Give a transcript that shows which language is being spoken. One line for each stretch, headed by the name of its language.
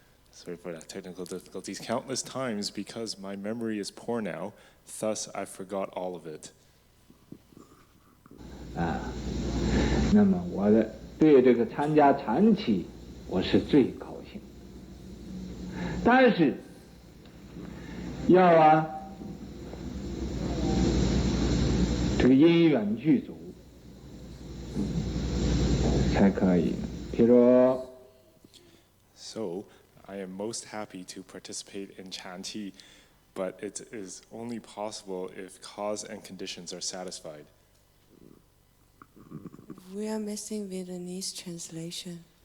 English: Sorry for that technical difficulties. Countless times because my memory is poor now, thus I forgot all of it.
Chinese: 那么我对这个参加禅期，我是最高兴。但是要这个因缘具足才可以。譬如。
English: So, I am most happy to participate in Chanti, but it is only possible if cause and conditions are satisfied. We are missing Vietnamese translation.